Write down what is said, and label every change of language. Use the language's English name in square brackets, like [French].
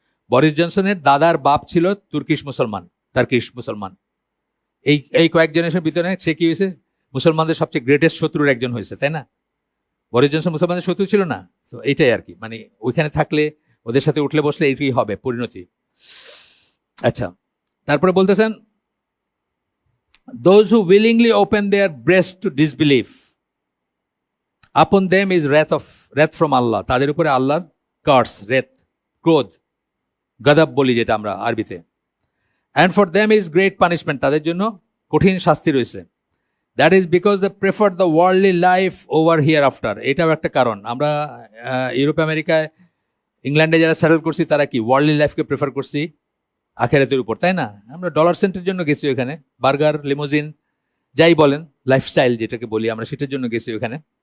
[Bangla] Boris জনসনের দাদার বাপ ছিল টার্কিশ মুসলমান। এই কয়েক জেনারেশনের ভিতরে সে কি হয়েছে, মুসলমানদের সবচেয়ে গ্রেটেস্ট শত্রুর একজন হয়েছে, তাই না? বরিস জনসন মুসলমানদের শত্রু ছিল না? তো এইটাই আর কি, মানে ওইখানে থাকলে, ওদের সাথে উঠলে বসলে এইটাই হবে পরিণতি। আচ্ছা, তারপরে বলতেছেন [English] those who willingly open their breast to disbelief upon them is wrath from Allah, [Bangla] তাদের উপরে আল্লাহর কার্স, ক্রোধ, গদব বলি যেটা আমরা আরবিতে। [English] and for them is great punishment, [Bangla] তাদের জন্য কঠিন শাস্তি রয়েছে। [English] That is because they prefer the worldly life over hereafter. [Bangla] এটাও একটা কারণ, আমরা ইউরোপ আমেরিকায় ইংল্যান্ডে যারা সেটেল করছি তারা কি ওয়ার্ল্ডলি লাইফকে প্রেফার করছি আখেরাতের উপর, তাই না? আমরা ডলার সেন্টের জন্য গেছি ওখানে, বার্গার, লিমোজিন, যাই বলেন, লাইফস্টাইল যেটাকে বলি আমরা, সেটার জন্য গেছি ওখানে।